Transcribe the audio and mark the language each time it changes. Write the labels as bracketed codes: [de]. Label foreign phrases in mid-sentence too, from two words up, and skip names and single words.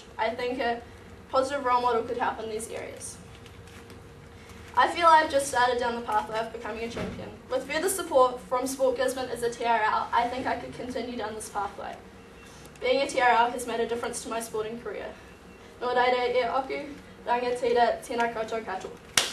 [en] I think a positive role model could help in these areas. I feel I've just started down the pathway of becoming a champion. With further support from Sport Gisborne as a TRL, I think I could continue down this pathway. Being a TRL has made a difference to my sporting career. [mi] Nō reira e oku, rangatira tēnā koutou katoa.